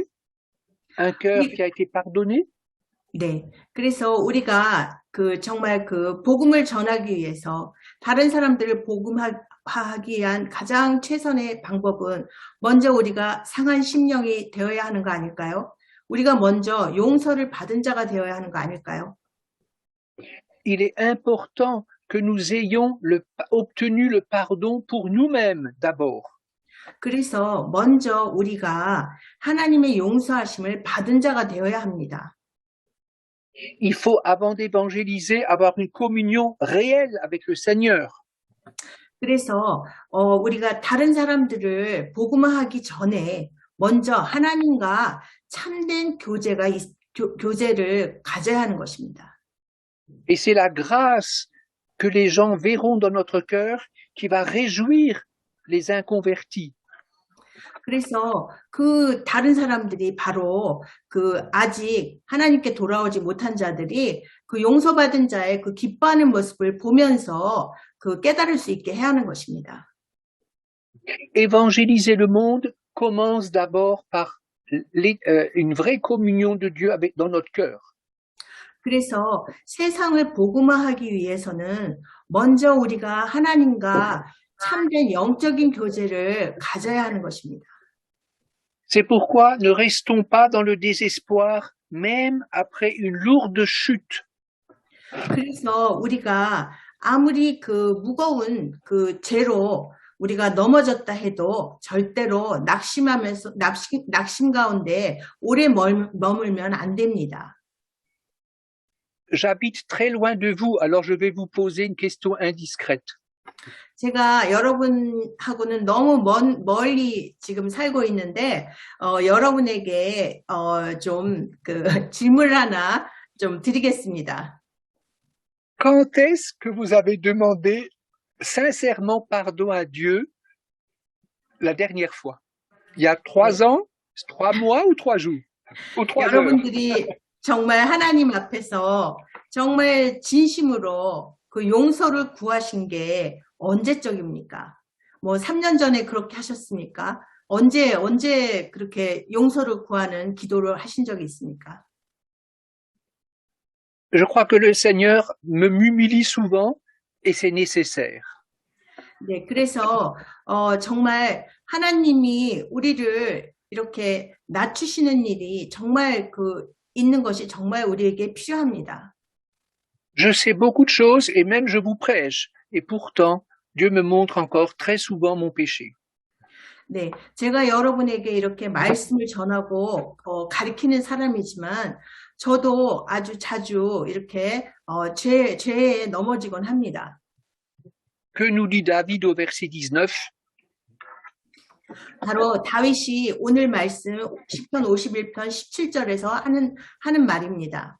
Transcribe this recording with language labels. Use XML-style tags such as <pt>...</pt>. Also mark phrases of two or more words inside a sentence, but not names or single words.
<fr>Un cœur qui a été pardonné?</fr> <ko>네, 그래서 우리가 정말 복음을 전하기 위해서 다른 사람들을 복음화하기 위한 가장 최선의 방법은 먼저 우리가 상한 심령이 되어야 하는 거 아닐까요? 우리가 먼저 용서를 받은 자가 되어야 하는 거 아닐까요?</ko> <fr>Il est important que nous ayons obtenu le pardon pour nous-mêmes d'abord.</fr> <ko>그래서 먼저 우리가 하나님의 용서하심을 받은 자가 되어야 합니다.</ko> <fr>Il faut, avant d'évangéliser, avoir une communion réelle avec le Seigneur.</fr> <ko>그래서 우리가 다른 사람들을 복음화하기 전에 먼저 하나님과 참된 교제를 가져야 하는 것입니다.</ko> <fr>Et c'est la grâce que les gens verront dans notre cœur qui va réjouir les inconvertis.</fr> <ko>그래서 그 다른 사람들이 바로 그 아직 하나님께 돌아오지 못한 자들이 그 용서받은 자의 그 기뻐하는 모습을 보면서 그 깨달을 수 있게 해야 하는 것입니다.</ko> <fr>Évangéliser le monde commence d'abord par une vraie communion de Dieu dans notre cœur.</fr> <ko>그래서 세상을 복음화하기 위해서는 먼저 우리가 하나님과 참된 영적인 교제를 가져야 하는 것입니다.</ko> <fr>C'est pourquoi ne restons pas dans le désespoir même après une lourde chute.</fr> <ko>그래서 우리가 아무리 그 무거운 그 죄로 우리가 넘어졌다 해도 절대로 낙심 가운데 오래 머물면 안 됩니다.</ko> <fr>J'habite très loin de vous, alors je vais vous poser une question indiscrète.</fr> <ko>제가 여러분하고는 너무 멀리 지금 살고 있는데 여러분에게 좀 그 질문을 하나 좀 드리겠습니다.</ko> <fr>Quand est-ce que vous avez demandé sincèrement pardon à Dieu la dernière fois? Il y a 3 ans, 3 mois ou 3 jours? Ou 3 heures?</fr> <ko>여러분들이 정말 하나님 앞에서 정말 진심으로 그 용서를 구하신 게 언제적입니까? 뭐 3년 전에 그렇게 하셨습니까? 언제 그렇게 용서를 구하는 기도를 하신 적이 있습니까?</ko> <fr>Je crois que le Seigneur m'humilie souvent et c'est nécessaire.</fr> <ko>네, 그래서 정말 하나님이 우리를 이렇게 낮추시는 일이 정말 있는 것이 정말 우리에게 필요합니다.</ko> <fr>Je sais beaucoup de choses et même je vous prêche. Et pourtant, Dieu me montre encore très souvent mon péché.</fr> <ko>네, 제가 여러분에게 이렇게 말씀을 전하고 가르치는 사람이지만 저도 아주 자주 이렇게 죄에 넘어지곤 합니다.</ko> <fr>Que nous dit David au verset 19?</fr> <ko>바로 다윗이 오늘 말씀 시편 51편 17절에서 하는 말입니다.</ko>